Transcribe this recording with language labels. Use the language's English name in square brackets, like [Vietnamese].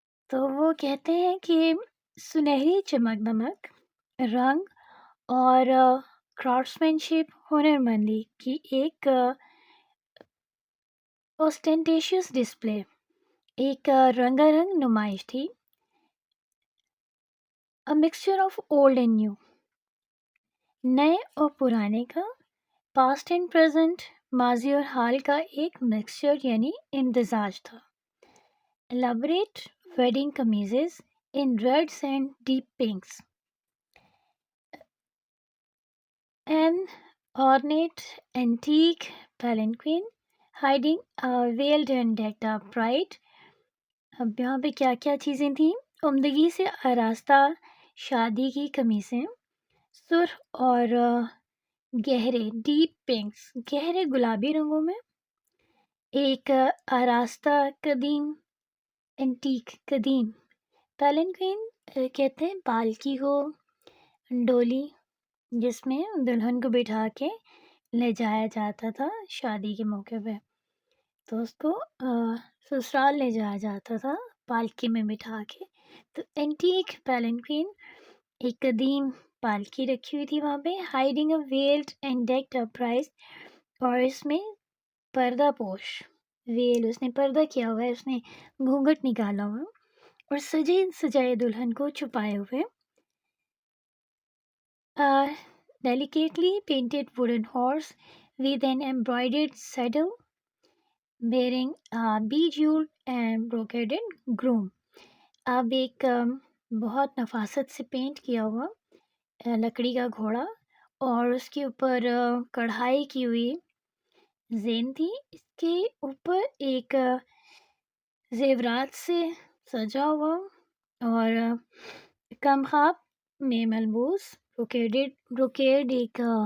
[Hindi] तो वो कहते हैं कि सुनहरी चमक दमक, रंग और क्राफ्ट्समैनशिप, हुनरमंदी की एक ऑस्टेंटेशियस डिस्प्ले, एक रंगारंग नुमाइश थी। [English] a mixture of old and new, [Hindi] नए और पुराने का, [English] past and present, [Hindi] माजी और हाल का एक मिक्सचर यानी इम्तजाज था। [English] Elaborate wedding kameezes in reds and deep pinks, an ornate antique palanquin hiding a veiled and decked up bride। [Hindi] अब यहाँ पे क्या क्या चीज़ें थी? उम्दगी से आरास्ता शादी की कमीज़ें, सुर्ख और गहरे डीप पिंक्स, गहरे गुलाबी रंगों में, एक आरास्ता कदीम, एंटीक कदीम पैलेंक्विन, कहते हैं पालकी को, डोली जिसमें दुल्हन को बिठा के ले जाया जाता था शादी के मौके पे। तो उसको ससुराल ले जाया जाता था पालकी में बिठा के। तो एंटीक पैलेंक्विन, एक कदीम पालकी रखी हुई थी वहाँ पे, [English] hiding a veiled and decked up price, [Hindi] और इसमें पर्दा पोश, वेल, उसने पर्दा किया हुआ है, उसने घूंघट निकाला हुआ और सजे सजाए दुल्हन को छुपाए हुए। [English] Delicately painted wooden horse with an embroidered saddle bearing a bejeweled and brocaded groom। [Hindi] अब एक बहुत नफासत से पेंट किया हुआ लकड़ी का घोड़ा, और उसके ऊपर कढ़ाई की हुई जेन थी। इसके ऊपर एक जेवरात से सजा हुआ और कम खाब में मलबूस ब्रोकेड एक